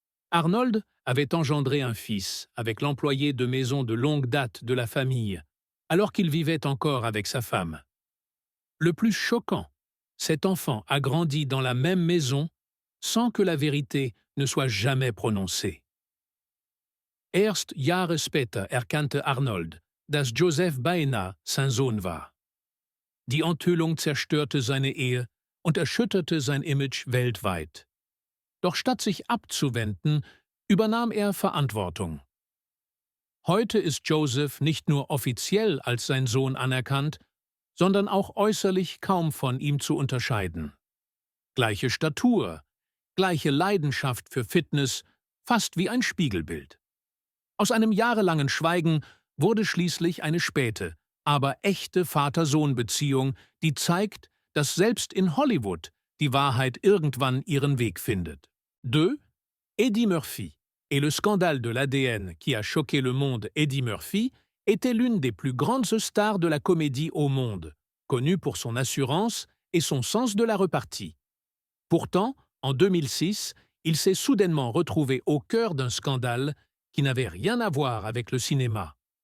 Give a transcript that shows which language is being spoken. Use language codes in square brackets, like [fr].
[fr] Arnold avait engendré un fils avec l'employé de maison de longue date de la famille, alors qu'il vivait encore avec sa femme. Le plus choquant, cet enfant a grandi dans la même maison sans que la vérité ne soit jamais prononcée. [de] Erst Jahre später erkannte Arnold, dass Joseph beinahe sein Sohn war. Die Enthüllung zerstörte seine Ehe und erschütterte sein Image weltweit. Doch statt sich abzuwenden, übernahm er Verantwortung. Heute ist Joseph nicht nur offiziell als sein Sohn anerkannt, sondern auch äußerlich kaum von ihm zu unterscheiden. Gleiche Statur, gleiche Leidenschaft für Fitness, fast wie ein Spiegelbild. Aus einem jahrelangen Schweigen wurde schließlich eine späte, aber echte Vater-Sohn-Beziehung, die zeigt, dass selbst in Hollywood die Wahrheit irgendwann ihren Weg findet. 2. Eddie Murphy. [fr] Et le scandale de l'ADN qui a choqué le monde Eddie Murphy était l'une des plus grandes stars de la comédie au monde, connue pour son assurance et son sens de la repartie. Pourtant, en 2006, il s'est soudainement retrouvé au cœur d'un scandale qui n'avait rien à voir avec le cinéma.